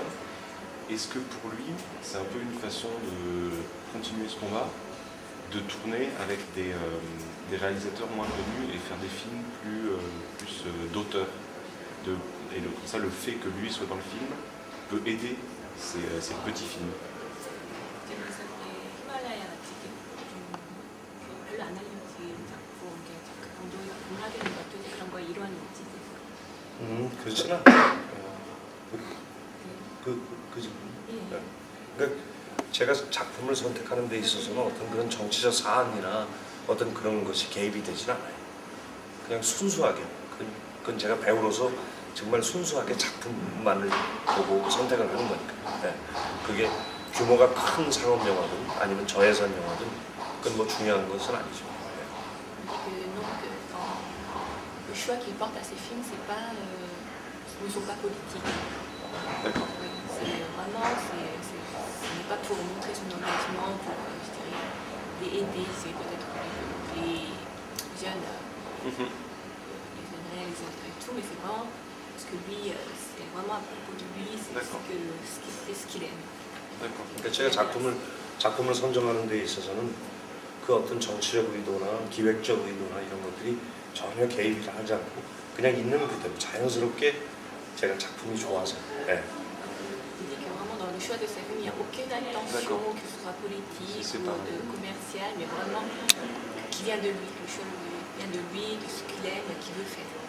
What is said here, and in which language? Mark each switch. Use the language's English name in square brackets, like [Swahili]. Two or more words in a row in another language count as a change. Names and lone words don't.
[French] Est-ce que pour lui c'est un peu une façon de continuer ce combat, de tourner avec des réalisateurs moins connus et faire des films plus d'auteur? Et comme ça, le fait que lui soit dans le film peut aider ces petits films. [Korean] 그렇진 않아요. 그러니까 제가 작품을 선택하는 데 있어서는 어떤 그런 정치적 사안이나 어떤 그런 것이 개입이 되진 않아요. 그냥 순수하게, 그건 제가 배우로서 정말 순수하게 작품만을 보고 선택을 하는 거니까. 네. 그게 규모가 큰 상업 영화든 아니면 저예산 영화든 그건 뭐 중요한 것은 아니죠. [French] Le choix qu'il porte à ses films, ne sont pas politiques. D'accord. C'est vraiment, ce n'est pas pour montrer son engagement, pour, je dirais, les aider, c'est peut-être les jeunes réalisateurs et tout, mais c'est vraiment parce que lui, c'est vraiment à propos de lui, c'est ce qu'il aime. [Korean] 그러니까 제가 작품을 선정하는 데 있어서는 그 어떤 정치적 의도나 기획적 의도나 이런 것들이 전혀 개입을 하지 않고 그냥 있는 그대로 자연스럽게 제가 작품이 좋아서. 네. [French] Il dit que vraiment dans le choix de sa film, il n'y a aucune intention que ce soit politique ou commercial, mais vraiment qui vient de lui, le choix vient de lui, de ce qu'il aime, qu'il veut faire.